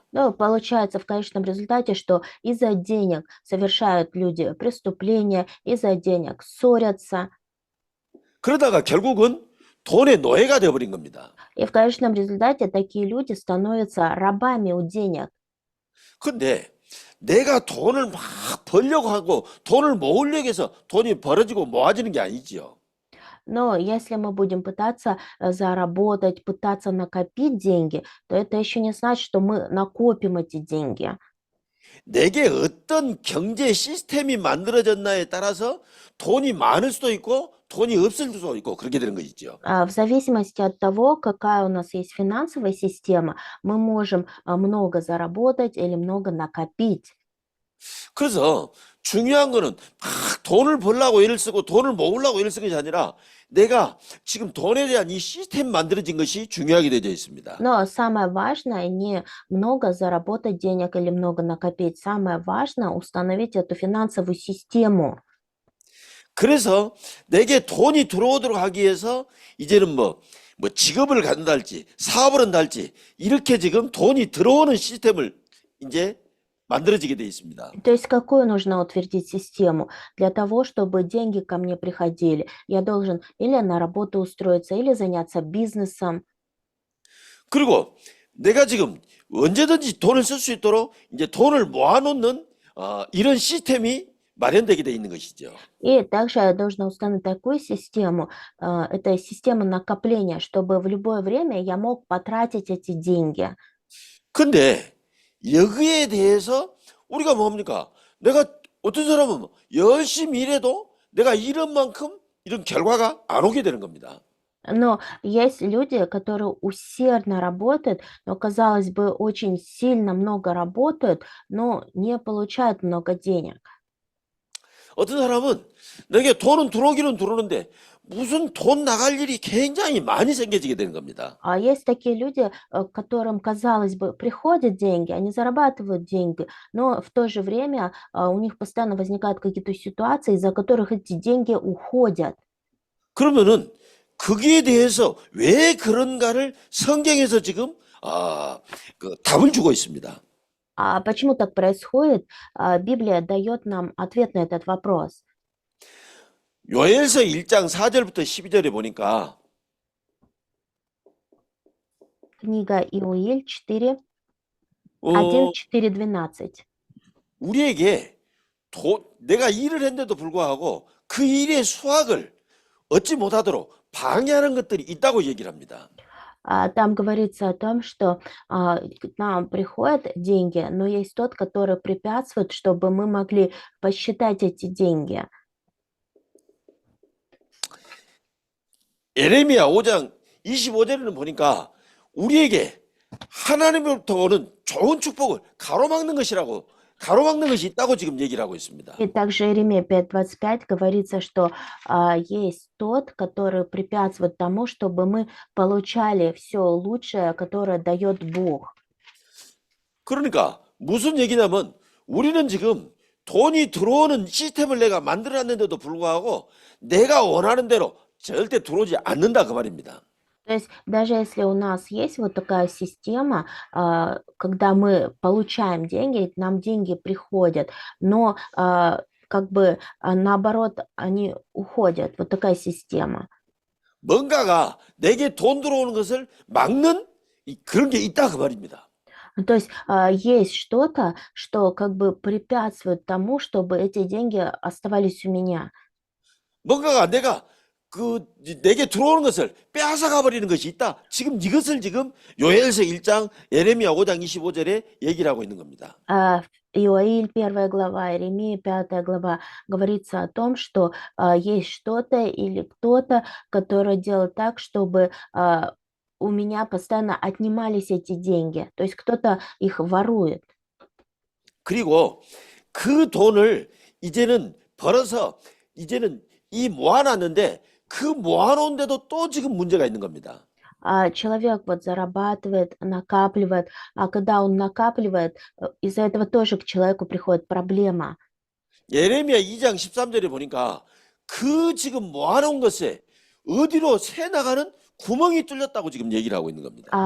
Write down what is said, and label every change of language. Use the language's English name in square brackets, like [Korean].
[Russian] Но получается в конечном результате, что из-за денег совершают люди преступления, из-за денег ссорятся, [Korean] 그러다가 결국은 돈의 노예가 되어버린 겁니다. [Russian] и в конечном результате такие люди становятся рабами у денег. [Korean] 근데 내가 돈을 막 벌려고 하고 돈을 모으려고 해서 돈이 벌어지고 모아지는 게 아니지요. [Russian] Но если мы будем пытаться заработать, пытаться накопить деньги, то это еще не значит, что мы накопим эти деньги. [Korean] 내게 어떤 경제 시스템이 만들어졌나에 따라서 돈이 많을 수도 있고 돈이 없을 수도 있고 그렇게 되는 것이죠. [Russian] В зависимости от того, какая у нас есть финансовая система, мы можем много заработать или много накопить. [Korean] 그래서 중요한 거는 막 돈을 벌려고 애를 쓰고 돈을 모으려고 애를 쓰는 것이 아니라 내가 지금 돈에 대한 이 시스템 만들어진 것이 중요하게 되어 있습니다. [Russian] Но самое важное не много заработать денег или много накопить. Самое важное установить эту финансовую систему. [Korean] 그래서 내게 돈이 들어오도록 하기 위해서 이제는 뭐 직업을 갖는다 할지 사업을 한다 할지 이렇게 지금 돈이 들어오는 시스템을 이제 만들어지게 되어 있습니다. [Russian] То есть какую нужно утвердить систему? Для того, чтобы деньги ко мне приходили, я должен или на работу устроиться, или заняться бизнесом. [Korean] 그리고 내가 지금 언제든지 돈을 쓸 수 있도록 이제 돈을 모아놓는 이런 시스템이 마련되게 되어 있는 것이죠. [Russian] И также я должна установить такую систему, это система накопления, чтобы в любое время я мог потратить эти деньги. [Korean] 근데 여기에 대해서 우리가 뭡니까? 내가 어떤 사람은 열심히 일해도 내가 이런 만큼 이런 결과가 안 오게 되는 겁니다. [Russian] Но есть люди, которые усердно работают, но, казалось бы, очень сильно много работают, но не получают много денег. [Korean] 어떤 사람은 내게 돈은 들어오기는 들어오는데 무슨 돈 나갈 일이 굉장히 많이 생겨지게 되는 겁니다. [Russian] А есть такие люди, которым, казалось бы, приходят деньги, они зарабатывают деньги, но в то же время у них постоянно возникают какие-то ситуации, из-за которых эти деньги уходят. [Korean] 그러면은 거기에 대해서 왜 그런가를 성경에서 지금 답을 주고 있습니다. [Russian] А почему так происходит? Библия дает нам ответ на этот вопрос. [Korean] 요엘서 1장 4절부터 12절에 보니까 [Russian] Книга Иоиль 4, 어, 1, 4, 12. [Korean] 우리에게 내가 일을 했는데도 불구하고 그 일의 수확을 얻지 못하도록 방해하는 것들이 있다고 얘기를 합니다. [Russian] Там говорится о том, что к нам приходят деньги, но есть тот, который препятствует, чтобы мы могли посчитать эти деньги. [Korean] 예레미야 5장 25절에는 보니까 우리에게 하나님으로부터 오는 좋은 축복을 가로막는 것이 있다고 지금 얘기를 하고 있습니다. [Russian] И также Иеремия 5:25 говорится, что есть тот, который препятствует тому, чтобы мы получали все лучшее, которое дает Бог. [Korean] 그러니까 무슨 얘기냐면 우리는 지금 돈이 들어오는 시스템을 내가 만들어놨는데도 불구하고 내가 원하는 대로 절대 들어오지 않는다 그 말입니다. [Russian] То есть даже если у нас есть вот такая система, когда мы получаем деньги, нам деньги приходят, но как бы наоборот они уходят. Вот такая система. [Korean] 뭔가가 내게 돈 들어오는 것을 막는 그런 게 있다 그 말입니다. [Russian] То есть есть что-то, что как бы препятствует тому, чтобы эти деньги оставались у меня. [Korean] 뭔가가 내게 들어오는 것을 빼앗아가 버리는 것이 있다. 지금 이것을 지금 요엘서 1장 예레미야 5장 25절에 얘기를 하고 있는 겁니다. [Russian] Иоиль 1 глава, Иеремия 5 глава говорится о том, что есть что-то или кто-то, который делает так, чтобы у меня постоянно отнимались эти деньги. То есть кто-то их ворует. [Korean] 그리고 그 돈을 이제는 벌어서 이제는 모아놨는데 그 모아놓은데도 또 지금 문제가 있는 겁니다. [Russian] Человек вот зарабатывает, накапливает, а когда он накапливает, из-за этого тоже к человеку приходит проблема. [Korean] 예레미야 2장 13절에 보니까 그 지금 모아놓은 것에 어디로 새 나가는 구멍이 뚫렸다고 지금 얘기를 하고 있는 겁니다.